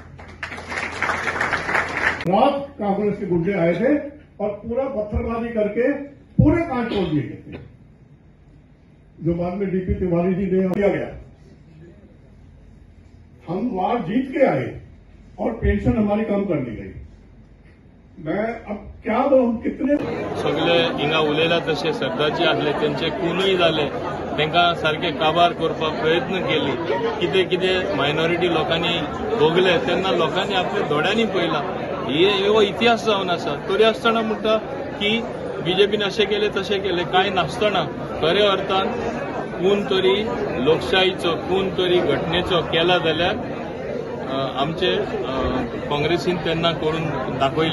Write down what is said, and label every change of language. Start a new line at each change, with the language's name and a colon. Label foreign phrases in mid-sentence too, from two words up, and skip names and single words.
Hindi: रात कांग्रेस के गुंडे आए थे और पूरा पत्थरबाजी करके पूरे कांच तोड़ दिए गए थे, जो बाद में डीपी तिवारी जी ने किया गया। हम वार जीत के आए और पेंशन हमारी कम कर दी गई। मैं अब क्या बोलूं, कितने
Konkani: सगळे हिंगा उलयला तशे सरदारजी आसले तेंचे खूनय जाले, तांकां सारखे काबार करपाक प्रयत्न केले, कितें कितें मायनॉरिटी लोकांनी भोगले तेन्ना लोकांनी आपल्या दोळ्यांनी पळयला। हो इतिहास जावन आसा। तरी आसतना म्हणटा की बीजेपीन अशें केले तशें केले, कांय नासतना खऱ्या अर्थान खून तरी लोकशाहीचो, खून तरी घटनेचो केला जाल्यार आमचे काँग्रेसीन तेन्ना करून दाखयले।